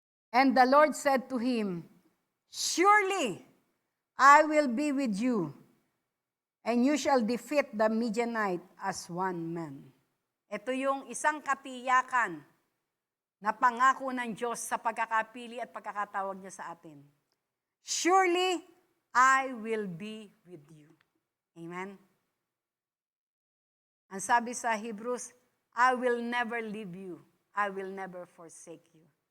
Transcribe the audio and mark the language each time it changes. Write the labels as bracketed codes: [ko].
[en] And the Lord said to him, Surely I will be with you, and you shall defeat the Midianite as one man. [tl] Ito yung isang katiyakan na pangako ng Diyos sa pagkakapili at pagkakatawag niya sa atin. [en] Surely I will be with you. Amen? [tl] Ang sabi sa [en] Hebrews, I will never leave you. I will never forsake you.